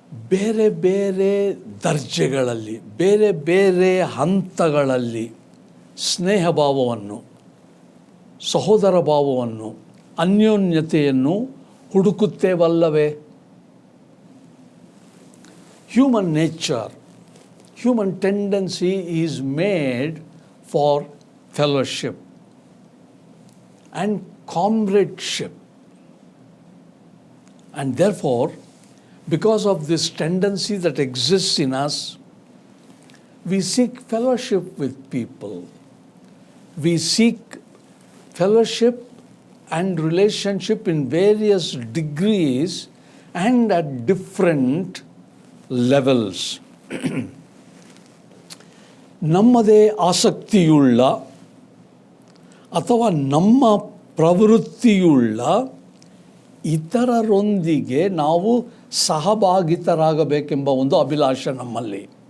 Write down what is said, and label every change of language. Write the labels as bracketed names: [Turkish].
[Kannada] ಬೇರೆ ಬೇರೆ ದರ್ಜೆಗಳಲ್ಲಿ, ಬೇರೆ ಬೇರೆ ಹಂತಗಳಲ್ಲಿ ಸ್ನೇಹಭಾವವನ್ನು, ಸಹೋದರ ಭಾವವನ್ನು, ಅನ್ಯೋನ್ಯತೆಯನ್ನು ಹುಡುಕುತ್ತೇವಲ್ಲವೇ? [English] Human nature, human tendency is made for fellowship and comradeship. And therefore, because of this tendency that exists in us, we seek fellowship with people. We seek fellowship and relationship in various degrees and at different levels. [Kannada] ನಮ್ಮದೇ ಆಸಕ್ತಿಯುಳ್ಳ ಅಥವಾ ನಮ್ಮ ಪ್ರವೃತ್ತಿಯುಳ್ಳ ಇತರರೊಂದಿಗೆ ನಾವು ಸಹಭಾಗಿತರಾಗಬೇಕೆಂಬ ಒಂದು ಅಭಿಲಾಷೆ ನಮ್ಮಲ್ಲಿ.